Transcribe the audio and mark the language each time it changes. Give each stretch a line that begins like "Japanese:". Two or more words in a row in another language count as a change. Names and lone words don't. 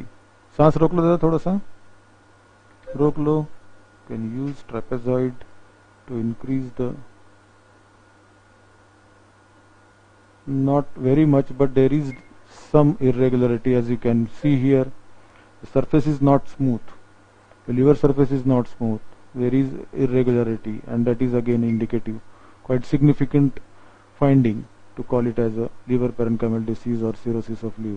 Hindi: सांस रोक लो दादा थोड़ा सा रोक लो.
English: Can use trapezoid to increase the, not very much, but there is some irregularity. As you can see here, the surface is not smooth. The liver surface is not smooth. There is irregularity, and that is again indicative, quite significant finding to call it as a liver parenchymal disease or cirrhosis of liver.